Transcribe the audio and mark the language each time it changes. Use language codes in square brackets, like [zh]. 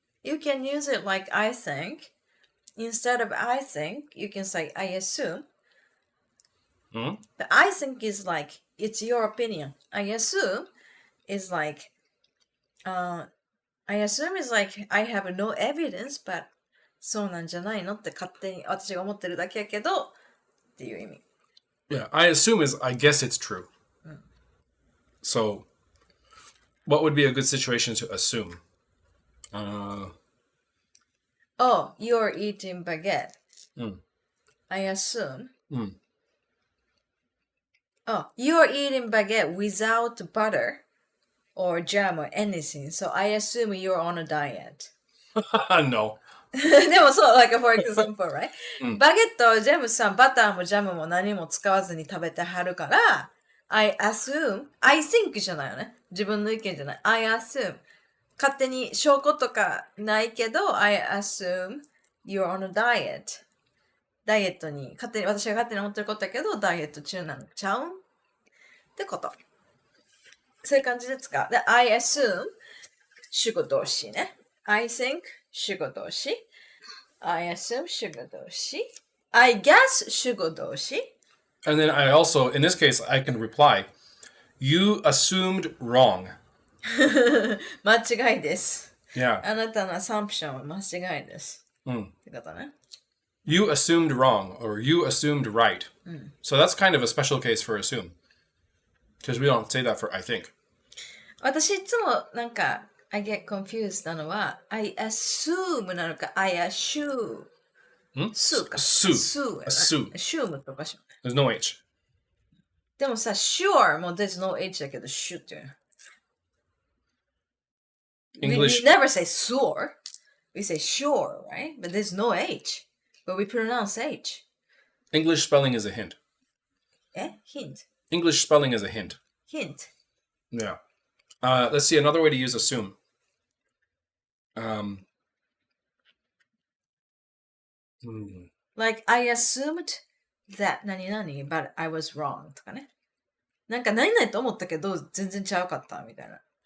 [en] You can use it like I think. Instead of I think, you can say I assume. The I think is like, it's your opinion. I assume is like, I assume is like, I have no evidence, but [ja] そうなんじゃないのって勝手に私が思ってるだけやけどっていう意味。 [en] Yeah, I assume is I guess it's true. So, what would be a good situation to assume? Oh, you're eating baguette. I assume. Oh, you're eating baguette without butter or jam or anything. So I assume you're on a diet. No. [ja] でもそう、 [en] like for example, right? [ja] バゲット、ジェームスさん、バターもジャムも何も使わずに食べてはるから、 [en] I assume, I think [ja] じゃないよね。自分の意見じゃない。 [en] I assume. [ja] 勝手に証拠とかないけど、 [en] I assume you're on a diet. [ja] ダイエットに、私が勝手に思ってることだけど、ダイエット中なんちゃうんってこと。そういう感じで使う。で、 [en] I assume [ja] 主語動詞ね。 [en] I think [ja] 主語動詞。 [en] I assume [ja] 主語動詞。 [en] I guess [ja] 主語動詞。 [en] And then I also, in this case, I can reply, you assumed wrong. [ja] 間違いです。 [en] Yeah. [ja] あなたのアサンプションは間違いです。ってことね。 [en] You assumed wrong or you assumed right. So that's kind of a special case for assume. Because we don't say that for I think. [ja] 私いつもなんか [en] I get confused [ja] なのは I assume なのか I assume スーか [en] Assume. [ja] assume とかしよう [en] There's no H. [ja] でもさ [en] sure も there's no H [ja] だけど [en] should っていう English. We never say sure we say sure right but there's no H but we pronounce H English spelling is a hint. Hint English spelling is a hint. Hint Yeah. Let's see another way to use assume. Like I assumed that 何々 but I was wrong [ja] とかね。なんか何々と思ったけど全然ちゃうかったみたいな。